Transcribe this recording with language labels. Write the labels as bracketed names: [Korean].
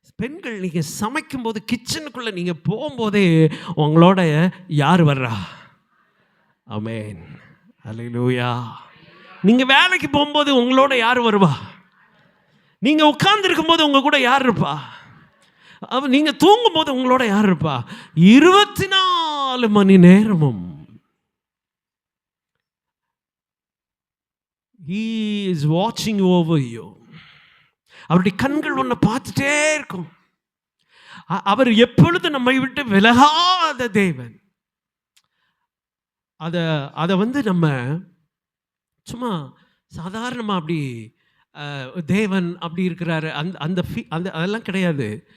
[Tamil] பெண்கள் நீங்கள் சமைக்கும்போது கிச்சனுக்குள்ளே நீங்கள் போகும்போதே உங்களோட யார் வர்றா? ஆமென். அல்லேலூயா. நீங்கள் வேலைக்கு போகும்போது உங்களோட யார் வருவா? நீங்கள் உட்கார்ந்துருக்கும் போது உங்கள் கூட யார் இருப்பா? நீங்கள் தூங்கும்போது உங்களோட யார் இருப்பா? 24 மணி நேரமும் [English] He is watching over you. [Tamil] அவருடைய கண்கள் ஒன்றை பார்த்துட்டே இருக்கும். அவர் எப்பொழுது நம்மை விட்டு விலகாத தேவன். அதை நம்ம சும்மா சாதாரணமாக அப்படி தேவன் அப்படி இருக்கிறாரு அந்த அதெல்லாம் கிடையாது.